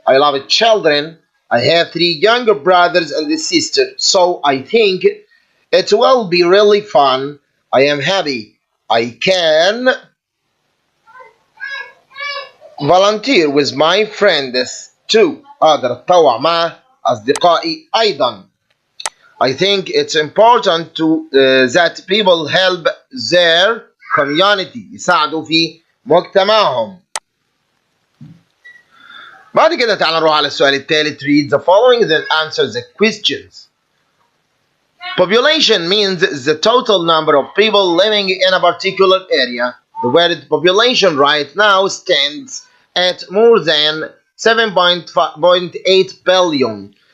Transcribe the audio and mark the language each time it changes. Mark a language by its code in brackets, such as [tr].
[en] I love children. I have 3 younger brothers and a sister, so I think it will be really fun. I am happy I can volunteer with my friends too. [ar] أقدر أتطوع مع أصدقائي أيضا. [en] I think it's important that people help their community. [ar] يساعدوا في مجتمعهم. بعد كده تعالى نروح على السؤال الثالث. [en] Read the following then answer the questions. Population means the total number of people living in a particular area. The word population right now stands at more than 7.8 billion.